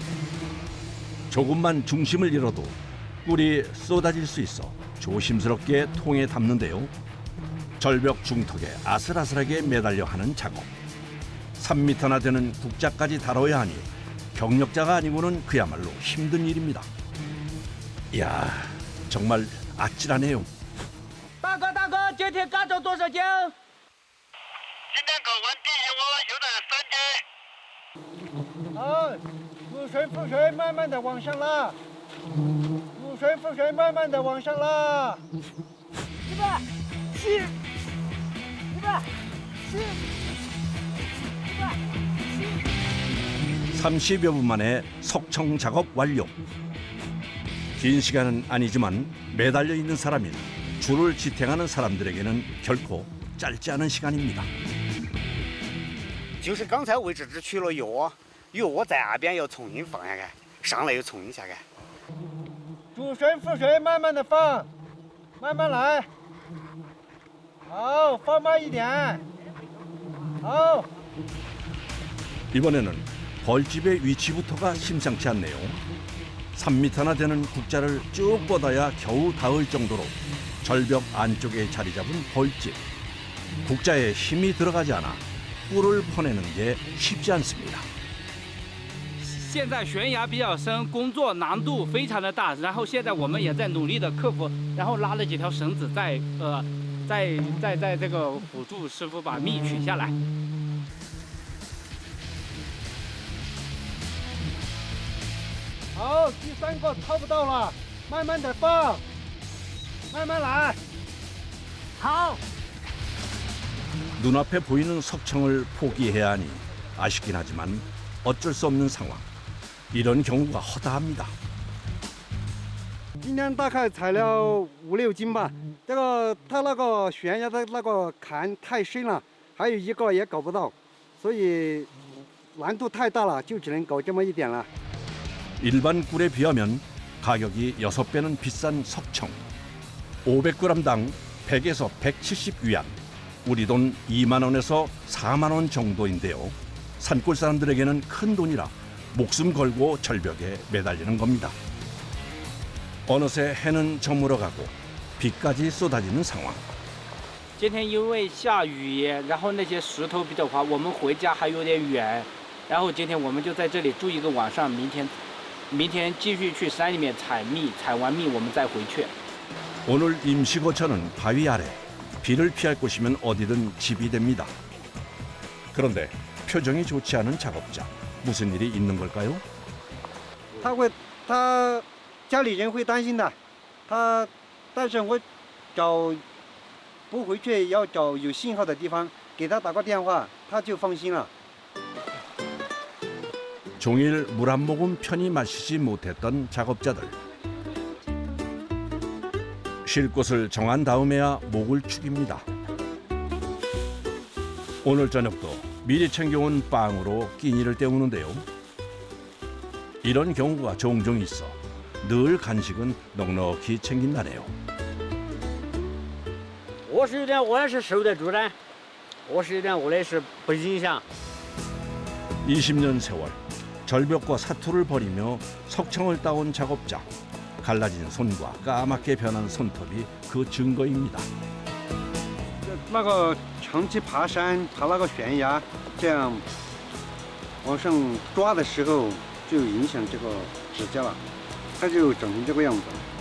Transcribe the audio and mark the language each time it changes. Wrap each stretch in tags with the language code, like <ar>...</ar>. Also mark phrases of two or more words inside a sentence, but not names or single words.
<ko>조금만 중심을 잃어도 꿀이 쏟아질 수 있어 조심스럽게 통에 담는데요. 절벽 중턱에 아슬아슬하게 매달려 하는 작업. 3m나 되는 국자까지 다뤄야 하니 경력자가 아니고는 그야말로 힘든 일입니다. 이야, 정말 아찔하네요.</ko> <zh>大哥，大哥，今天干走多少斤？今天搞完第一窝有了3斤。好，覆水，慢慢的往上拉。覆水，慢慢的往上拉。170，170。</zh> <ko>30여 분 만에 석청 작업 완료. 긴 시간은 아니지만 매달려 있는 사람인 줄을 지탱하는 사람들에게는 결코 짧지 않은 시간입니다.</ko> <zh>就是刚才位置只取了药窝，药窝在岸边要重新放下来，上来又重新下来。主绳副绳慢慢的放，慢慢来。好，放慢一点。好。</zh> <ko>이번에는 벌집의 위치부터가 심상치 않네요. 3m나 되는 국자를 쭉 뻗어야 겨우 닿을 정도로 절벽 안쪽에 자리 잡은 벌집. 국자에 힘이 들어가지 않아 뿔을 퍼내는 게 쉽지 않습니다.</ko> <zh>现在悬崖比较深，工作难度非常的大。然后现在我们也在努力的克服，然后拉了几条绳子在这个辅助师傅把蜜取下来。好，第3个掏不到了，慢慢的放，慢慢来。好。</zh> <ko>눈앞에 보이는 석청을 포기해야 하니 아쉽긴 하지만 어쩔 수 없는 상황. 이런 경우가 허다합니다.</ko> <zh>今天大概采了5、6斤吧。这个它那个悬崖的那个坎太深了，还有一个也搞不到，所以难度太大了，就只能搞这么一点了。</zh> <ko>일반 꿀에 비하면 가격이 6배는 비싼 석청. 500g당 100에서 170위안. 우리 돈 2만 원에서 4만 원 정도인데요. 산골 사람들에게는 큰 돈이라 목숨 걸고 절벽에 매달리는 겁니다. 어느새 해는 저물어 가고 비까지 쏟아지는 상황.</ko> <zh>今天因为下雨，然后那些石头比较滑，我们回家还有点远。然后今天我们就在这里住一个晚上，明天继续去山里面采蜜，采完蜜我们再回去。</zh> <ko>오늘 임시거처는 바위 아래. 비를 피할 곳이면 어디든 집이 됩니다. 그런데 표정이 좋지 않은 작업자. 무슨 일이 있는 걸까요?</ko> <zh>他家里人会担心的，但是我不回去，要找有信号的地方，给他打个电话，他就放心了。</zh> <ko>종일 물 한 모금 편히 마시지 못했던 작업자들. 쉴 곳을 정한 다음에야 목을 축입니다. 오늘 저녁도 미리 챙겨온 빵으로 끼니를 때우는데요. 이런 경우가 종종 있어 늘 간식은 넉넉히 챙긴다네요.</ko> <zh>我也是受得住的，我也是不影响。</zh> <ko>20년 세월 절벽과 사투를 벌이며 석청을 따온 작업자. 갈라진 손과 까맣게 변한 손톱이 그 증거입니다.</ko> <zh>那个长期爬山，爬那个悬崖，这样往上抓的时候就影响这个指甲了，它就长成这个样子。</zh>